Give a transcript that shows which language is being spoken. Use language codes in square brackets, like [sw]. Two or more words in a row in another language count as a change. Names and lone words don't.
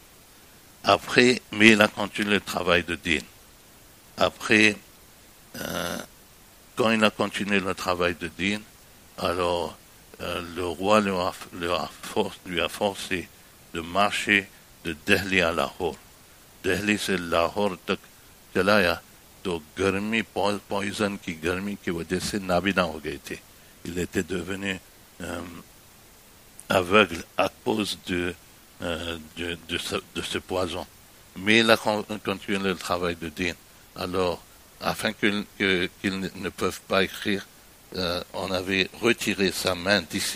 [fr] Après, mais il a continué le travail de din. Après, quand il a continué le travail de din, alors le roi lui a forcé de marcher de Delhi à Lahore. [hi] Delhi से लाहौर तक चलाया, तो गर्मी पॉइजन की गर्मी की वजह से नाबीना हो गए थे. [fr] Il était devenu aveugle à cause de ce poison. Mais il a continué le travail de Din. Alors, afin qu'ils ne peuvent pas écrire, on avait retiré sa main d'ici.